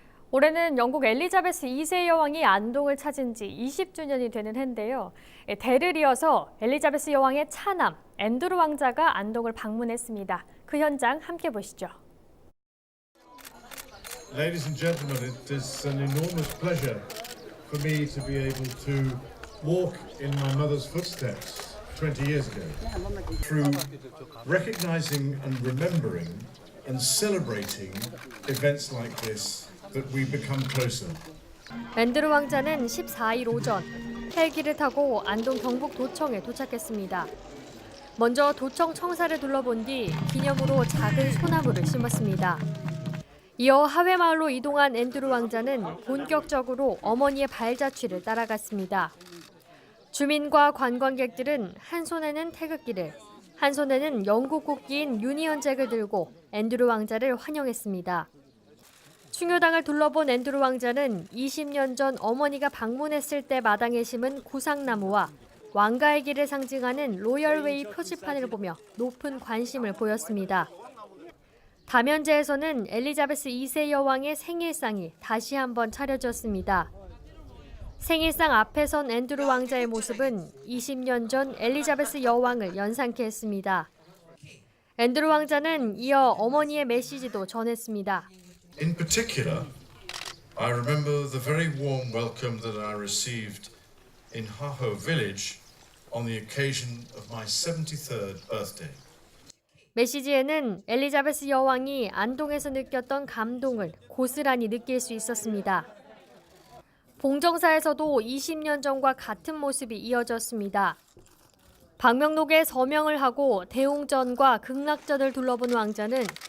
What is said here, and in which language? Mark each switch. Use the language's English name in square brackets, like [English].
[Korean] 올해는 영국 엘리자베스 2세 여왕이 안동을 찾은 지 20주년이 되는 해인데요. 대를 이어서 엘리자베스 여왕의 차남 앤드루 왕자가 안동을 방문했습니다. 그 현장 함께 보시죠. [English] Ladies and gentlemen, it is an enormous pleasure for me to be able to walk in my mother's footsteps 20 years ago. Through recognizing and remembering and celebrating events like this, that we become closer. [Korean] 앤드루 왕자는 14일 오전 헬기를 타고 안동 경북 도청에 도착했습니다. 먼저 도청 청사를 둘러본 뒤 기념으로 작은 소나무를 심었습니다. 이어 하회마을로 이동한 앤드루 왕자는 본격적으로 어머니의 발자취를 따라갔습니다. 주민과 관광객들은 한 손에는 태극기를, 한 손에는 영국 국기인 유니언 잭을 들고 앤드루 왕자를 환영했습니다. 충효당을 둘러본 앤드루 왕자는 20년 전 어머니가 방문했을 때 마당에 심은 구상나무와 왕가의 길을 상징하는 로열웨이 표지판을 보며 높은 관심을 보였습니다. 다면제에서는 엘리자베스 2세 여왕의 생일상이 다시 한번 차려졌습니다. 생일상 앞에 선 앤드루 왕자의 모습은 20년 전 엘리자베스 여왕을 연상케 했습니다. 앤드루 왕자는 이어 어머니의 메시지도 전했습니다. [English] In particular, I remember the very warm welcome that I received in Haho village on the occasion of my 73rd birthday. [Korean] 메시지에는 엘리자베스 여왕이 안동에서 느꼈던 감동을 고스란히 느낄 수 있었습니다. 봉정사에서도 20년 전과 같은 모습이 이어졌습니다. 방명록에 서명을 하고 대웅전과 극락전을 둘러본 왕자는